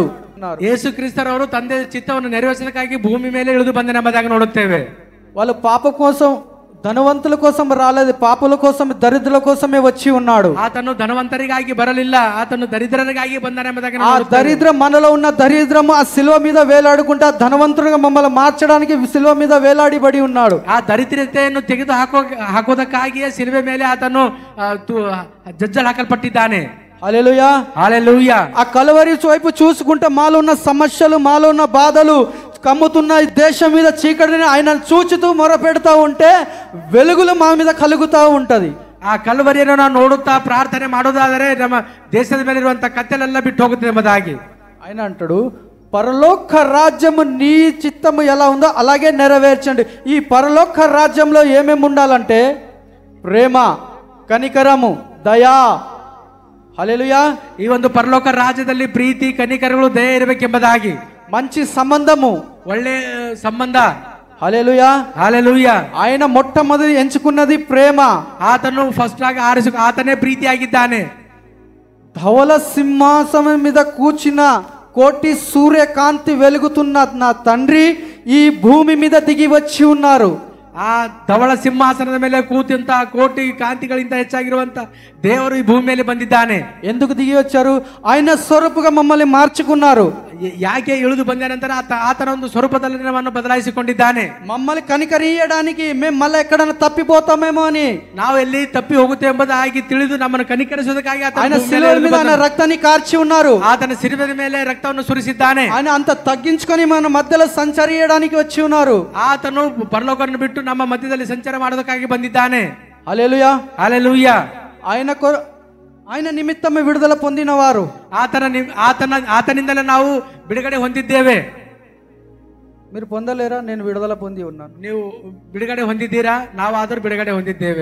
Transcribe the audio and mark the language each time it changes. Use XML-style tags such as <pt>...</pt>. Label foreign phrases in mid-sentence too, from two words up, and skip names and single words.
<kn>ಯೇಸು ಕ್ರಿಸ್ತರವರು ತಂದೆ ಚಿತ್ತವನ್ನು ನೆರವೇರಿಸಲಿಕ್ಕಾಗಿ ಭೂಮಿ ಮೇಲೆ ಇಳಿದು ಬಂದನೆಂಬುದಾಗಿ ನೋಡುತ್ತೇವೆ.</kn> <te>వాళ్ళు పాప కోసం ధనవంతుల కోసం రాలేదు, పాపుల కోసం దరిద్రుల కోసమే వచ్చి ఉన్నాడు.</te> <kn>ಆತನು ಧನವಂತರಿಗಾಗಿ ಬರಲಿಲ್ಲ, ಆತನು ದರಿದ್ರರಿಗಾಗಿ ಬಂದನೆಂಬುದಾಗಿ</kn> <te>ఆ దరిద్రం మనలో ఉన్న దరిద్రము ఆ శిలువ మీద వేలాడుకుంటా ధనవంతులుగా మమ్మల్ని మార్చడానికి శిలువ మీద వేలాడిబడి ఉన్నాడు.</te> <kn>ಆ ದರಿದ್ರತೆಯನ್ನು ತೆಗೆದು ಹಾಕೋದಕ್ಕಾಗಿಯೇ ಶಿಲುಬೆ ಮೇಲೆ ಆತನು ಜಜ್ಜಲು ಹಾಕಲ್ಪಟ್ಟಿದ್ದಾನೆ.</kn> <te>హల్లెలూయా, హల్లెలూయా. ఆ కలవరి వైపు చూసుకుంటే మాలో ఉన్న సమస్యలు, మాలో ఉన్న బాధలు, కమ్ముతున్న దేశం మీద చీకటిని ఆయన చూచుతూ మొరపెడతా ఉంటే వెలుగులు మా మీద కలుగుతూ ఉంటది.</te> <kn>ಆ ಕಲ್ವರಿಯನ್ನು ನಾವು ನೋಡುತ್ತಾ ಪ್ರಾರ್ಥನೆ ಮಾಡೋದಾದರೆ ನಮ್ಮ ದೇಶದ ಮೇಲೆ ಇರುವಂತಹ ಕತ್ತಲೆಲ್ಲ ಬಿಟ್ಟು ಹೋಗುತ್ತೆ ಎಂಬುದಾಗಿ</kn> <te>ఆయన అంటాడు, పరలోక రాజ్యము నీ చిత్తము ఎలా ఉందో అలాగే నెరవేర్చండి. ఈ పరలోక రాజ్యంలో ఏమేమి ఉండాలంటే ప్రేమ, కనికరము, దయా. హల్లెలూయా.</te> <kn>ಈ ಒಂದು ಪರಲೋಕ ರಾಜ್ಯದಲ್ಲಿ ಪ್ರೀತಿ, ಕನಿಕರಗಳು, ದಯೆ ಇರಬೇಕೆಂಬುದಾಗಿ</kn> <te>మంచి సంబంధము,</te> <kn>ಒಳ್ಳೆ ಸಂಬಂಧ.</kn> <te>హల్లెలూయా, హల్లెలూయా. ఆయన మొట్టమొదటి ఎంచుకున్నది ప్రేమ.</te> <kn>ಆತನು ಫಸ್ಟ್ ಆಗಿ ಆತನೇ ಪ್ರೀತಿಯಾಗಿದ್ದಾನೆ.</kn> <te>ధవల సింహాసనం మీద కూర్చున్న కోటి సూర్యకాంతి వెలుగుతున్న నా తండ్రి ఈ భూమి మీద దిగి వచ్చి ఉన్నారు.</te> <kn>ಆ ಧವಳ ಸಿಂಹಾಸನದ ಮೇಲೆ ಕೂತಿಂತ ಕೋಟಿ ಕಾಂತಿಗಳಿಂದ ಹೆಚ್ಚಾಗಿರುವಂತ ದೇವರು ಈ ಭೂಮಿ ಮೇಲೆ ಬಂದಿದ್ದಾನೆ.</kn> <te>ఎందుకు దిగి వచ్చారు? ఆయన స్వరూపుగా మమ్మల్ని మార్చుకున్నారు.</te> <kn>ಯಾಕೆ ಇಳಿದು ಬಂದ ನಂತರ ಆತನ ಒಂದು ಸ್ವರೂಪದಲ್ಲಿ ನಮ್ಮನ್ನು ಬದಲಾಯಿಸಿಕೊಂಡಿದ್ದಾನೆ.</kn> <te>మమ్మల్ని కనికరియడానికి మేము మళ్ళీ ఎక్కడైనా తప్పిపోతామేమో అని</te> <kn>ನಾವು ಎಲ್ಲಿ ತಪ್ಪಿ ಹೋಗುತ್ತೆ ಎಂಬುದಾಗಿ ತಿಳಿದು ನಮ್ಮನ್ನು ಕನಿಕರಿಸುವುದಕ್ಕಾಗಿ</kn> <te>ఆయన శిలువ మీద ఆయన రక్తాన్ని కార్చి ఉన్నారు.</te> <kn>ಆತನ ಶಿರಬದ ಮೇಲೆ ರಕ್ತವನ್ನು ಸುರಿಸಿದ್ದಾನೆ.</kn> <te>ఆయన అంత తగ్గించుకొని మన మధ్యలో సంచరించడానికి వచ్చి ఉన్నారు.</te> <kn>ಆತನು ಪರಲೋಕವನ್ನು ಬಿಟ್ಟು ನಮ್ಮ ಮಧ್ಯದಲ್ಲಿ ಸಂಚಾರ ಮಾಡೋದಕ್ಕಾಗಿ ಬಂದಿದ್ದಾನೆ.</kn> <te>హల్లెలూయా</te> <kn>ಹಲ್ಲೆಲೂಯಾ.</kn> <te>ఆయన నిమిత్తమే విడుదల పొందినవారు.</te> <kn>ಆತನಿಂದಲೇ ನಾವು ಬಿಡುಗಡೆ ಹೊಂದಿದ್ದೇವೆ.</kn> <te>మీరు పొందలేరా? నేను విడుదల పొంది ఉన్నాను.</te> <kn>ನೀವು ಬಿಡುಗಡೆ ಹೊಂದಿದ್ದೀರಾ? ನಾವಾದರೂ ಬಿಡುಗಡೆ ಹೊಂದಿದ್ದೇವೆ.</kn>